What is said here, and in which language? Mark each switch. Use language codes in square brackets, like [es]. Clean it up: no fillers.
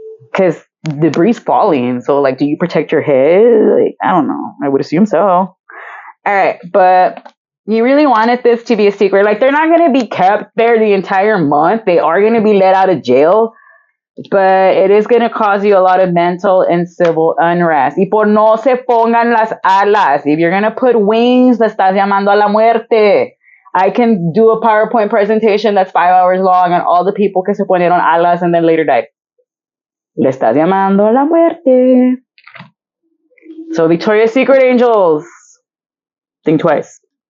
[en] Because debris falling. So, like, do you protect your head? Like, I don't know. I would assume so. All right, but you really wanted this to be a secret. Like, they're not going to be kept there the entire month. They are going to be let out of jail. But it is going to cause you a lot of mental and civil unrest. [es] Y por no se pongan las alas. [en] If you're going to put wings, [es] le estás llamando a la muerte. [en] I can do a PowerPoint presentation that's 5 hours long on all the people [es] que se ponieron alas [en] and then later died. [es] Le estás llamando a la muerte. [en] So, Victoria's Secret angels, Think twice.